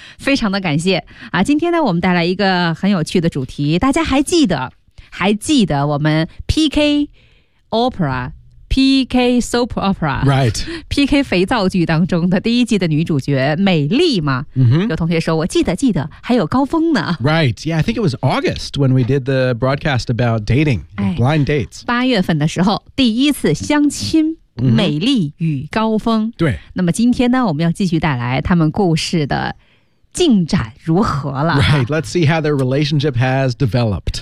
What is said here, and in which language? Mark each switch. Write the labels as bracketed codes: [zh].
[zh] 非常的感谢啊。今天呢我们带来一个很有趣的主题，大家还记得我们 PK OperaPK Soap Opera [en] Right [zh] PK 肥皂剧当中的第一季的女主角美丽嘛、 mm-hmm. 有同学说我记得还有高峰呢。 [en] Right Yeah I think it was August when we did the broadcast about dating、哎、blind dates [zh] 八月份的时候第一次相亲、mm-hmm. 美丽与高峰。对，那么今天呢我们要继续带来他们故事的进展如何了。 [en] Right Let's see how their relationship has developed、